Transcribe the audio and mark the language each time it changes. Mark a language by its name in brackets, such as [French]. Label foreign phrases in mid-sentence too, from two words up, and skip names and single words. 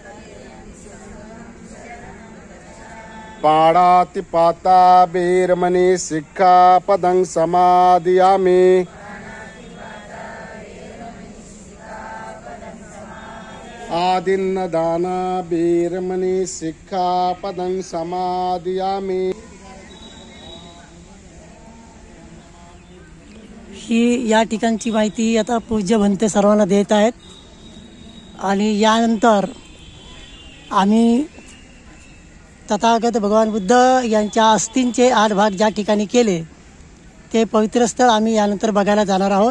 [Pali] पाणातिपाता वीरमणि सिक्खापदं समादयामि, आदिन्नदान वीरमणि सिक्खापदं समादयामि। [Marathi] ही या ठिकाणची माहिती आता पूज्य भंते सर्वांना देत आहेत. आणि यानंतर आम्ही तथागत भगवान बुद्ध यांच्या अस्थींचे 8 भाग ज्या ठिकाणी केले ते पवित्र स्थळ आम्ही यानंतर बघायला जाणार आहोत.